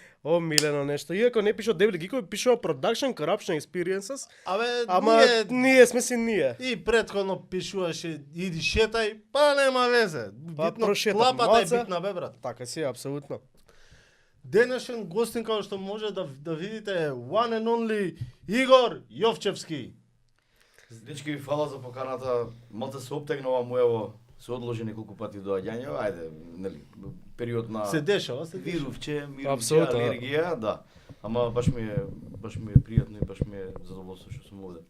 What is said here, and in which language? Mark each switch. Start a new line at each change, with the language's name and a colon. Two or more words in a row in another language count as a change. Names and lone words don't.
Macedonian: омилено нешто. Иако не пишува Дебели Гикови, пишува Production Corruption Experiences, Абе, ама ние сме си ние. И предходно пишуваше иди шетај, па нема везе. Па Битно прошетав клапата малце. е битна, бе брат. Така си, апсолутно. Денешен гостин како што може да видите е
English: one and only
Macedonian: Игор Јовчевски. Дечки ви фала за поканата. Малце се оптегнува моево, се одложи неколку пати доаѓање. Ајде, нели, период на Се дешава, се дешава. вирувче, Апсолутно, да. алергија, да. Ама баш ми е пријатно и баш ми е задоволство што сум овде.